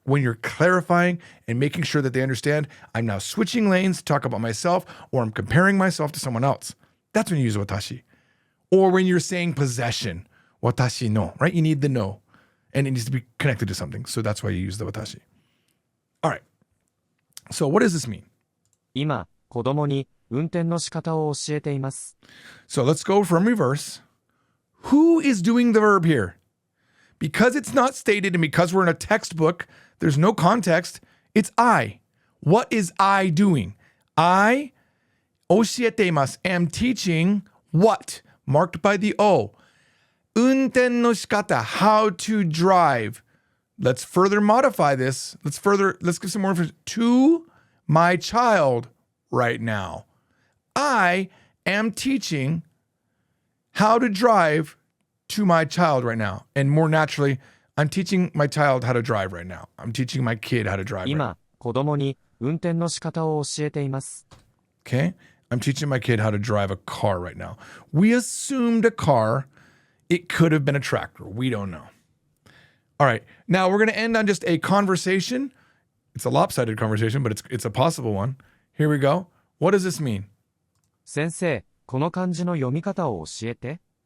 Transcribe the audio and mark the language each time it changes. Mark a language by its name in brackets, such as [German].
[English] When you're clarifying and making sure that they understand, I'm now switching lanes to talk about myself, or I'm comparing myself to someone else. That's when you use watashi. Or when you're saying possession, watashi no, right? You need the no, and it needs to be connected to something. So that's why you use the watashi. All right. So what does this mean? [Japanese] 今、子供に運転の仕方を教えています。 [English] So let's go from reverse. Who is doing the verb here? Because it's not stated and because we're in a textbook, there's no context, it's I. What is I doing? I, 教えています, am teaching what? Marked by the O. 運転の仕方, how to drive. Let's further modify this. Let's give some more information. To my child right now. I am teaching how to drive to my child right now. And more naturally, I'm teaching my child how to drive right now. I'm teaching my kid how to drive right now. [Japanese] 今、子供に運転の仕方を教えています。 [English] Okay? I'm teaching my kid how to drive a car right now. We assumed a car. It could have been a tractor. We don't know. All right. Now we're going to end on just a conversation. It's a lopsided conversation, but it's a possible one. Here we go. What does this mean? [Japanese] 先生、この漢字の読み方を教えて。